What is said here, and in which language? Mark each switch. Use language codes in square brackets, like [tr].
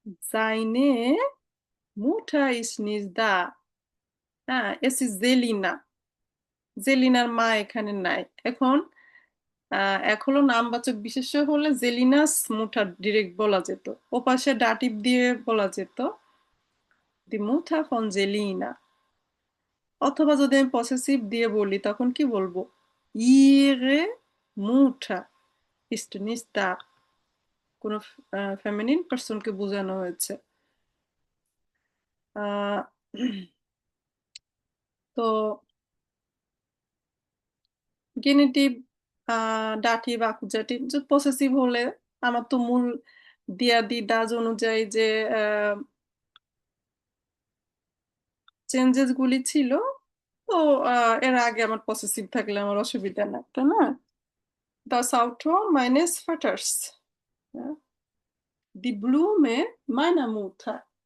[de] seine Mutter ist nicht da। [bn] হ্যাঁ, [de] es ist Selina, [bn] জেলিনার মা এখানে নাই। এখন এক হলো নামবাচক বিশেষ্য হলে জেলিনাস মুঠার ডিরেক্ট বলা যেত, ওপাশে ডাটিভ দিয়ে বলা যেত দি মুঠা ফন জেলিনা। অথবা যদি আমি পসেসিভ দিয়ে বলি তখন কি বলবো? ইরে মুঠা [de] ist nicht da, [bn] কোনো ফেমিনিন পার্সনকে বোঝানো হয়েছে। আহ, তো গেনেটিভ, ডাটিভ, আকুজাটিভ, পসেসিভ হলে আমার তো মূল দিয়া দি ডাজ অনুযায়ী যে চেঞ্জেস গুলি ছিল, তো এর আগে আমার পসেসিভ থাকলে আমার অসুবিধা না, তাই না? [de] Das Auto meines Vaters, die Blume meiner Mutter।